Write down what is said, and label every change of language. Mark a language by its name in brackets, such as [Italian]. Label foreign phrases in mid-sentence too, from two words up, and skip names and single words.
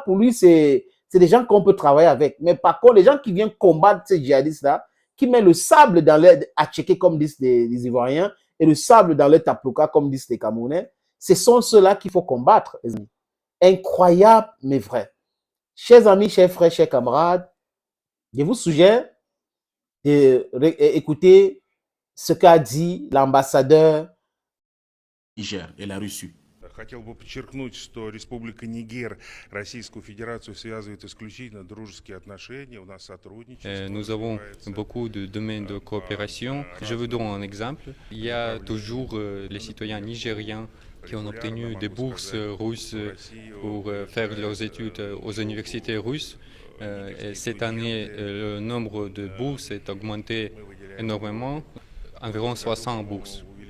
[French] Pour lui, c'est des gens qu'on peut travailler avec. Mais par contre, les gens qui viennent combattre ces djihadistes-là, qui mettent le sable dans leur atchéké, comme disent les Ivoiriens, et le sable dans leur taploka, comme disent les Camerounais, ce sont ceux-là qu'il faut combattre, les amis. Incroyable, mais vrai. Chers amis, chers frères, chers camarades, je vous suggère d'écouter ce qu'a dit l'ambassadeur Niger et la Russie. [Russian] Хотел бы подчеркнуть, что Республика Нигер Российскую Федерацию связывает исключительно дружеские отношения. У нас сотрудничество. [French] Nous avons beaucoup de domaines de coopération. Je vous donne un exemple. Il y a toujours les citoyens nigériens qui ont obtenu des bourses russes pour faire leurs études aux universités russes. Et cette année, le nombre de bourses est augmenté énormément, environ 60 bourses.